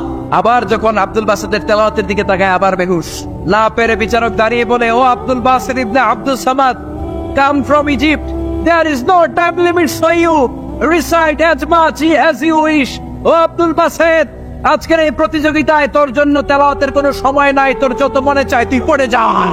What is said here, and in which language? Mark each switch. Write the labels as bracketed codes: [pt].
[bn] আবার যখন আব্দুল বাসিতের তেলাওয়াতের দিকে তাকায় আবার বেহুশ। না পেরে বিচারক দাঁড়িয়ে বলে, "ও আব্দুল বাসিত ইবনে Abdul Samad, [en] come from Egypt. There is no time limit for you. Recite as much as you wish." [bn] ও আব্দুল বাসিত, আজকের এই প্রতিযোগিতায় তোর জন্য তেলাওয়াতের কোনো সময় নাই, তোর যত মনে চায় তুই পড়ে যা।